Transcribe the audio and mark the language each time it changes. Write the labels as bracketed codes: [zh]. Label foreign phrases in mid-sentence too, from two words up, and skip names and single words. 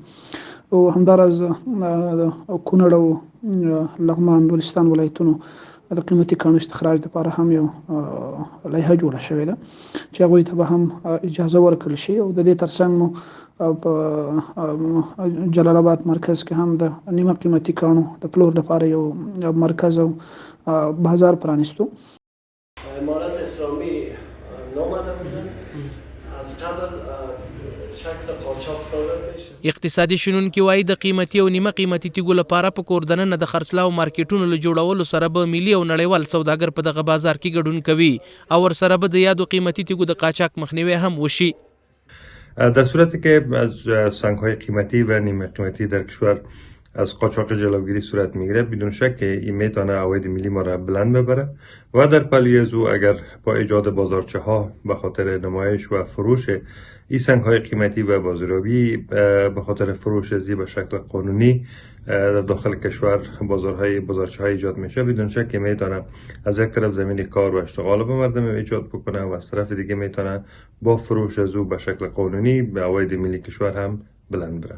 [ps] او همداراز کونړ او لغمان، بلوچستان ولایتونو د قیمتي کانو استخراج لپاره هم یو لایحه جوړه شوې ده چې هغوی ته به هم اجازه ورکړل شي او د دې ترڅنګ مو په جلال آباد مرکز کې هم د نیمه قیمتي کانو د پلور لپاره یو مرکز او بازار پرانیستو. [fa] امارت اسلامی نامده بودن از قبل شکل قاچاق صادر میشه. [ps] اقتصادي شنونکي وایي د قیمتي او نیمه قیمتي تیږو لپاره په کور دننه د خرڅلاو مارکیټونو له جوړولو سره به ملي او نړیوال سوداګر په دغه بازار کې ګډون کوي او ورسره به د یادو قیمتي تیږو د قاچاق مخنیوی هم وشي. [fa] در صورتی که از سنگ‌های قیمتی و نیمه قیمتی در کشور از قاچاق جلوگیری صورت میگیره، بدون شک این میتونه عواید ملی ما را بلند ببره و در پلی از او اگر با ایجاد بازارچه ها به خاطر نمایش و فروش این سنگ های قیمتی و بازاریابی به خاطر فروش ازی به شکل قانونی در داخل کشور بازارچه های ایجاد میشه، بدون شک میتونه از یک طرف زمین کار و اشتغال به مردم ایجاد بکنه و از طرف دیگه میتونه با فروش از او به شکل قانونی به عواید ملی کشور هم بلند بره.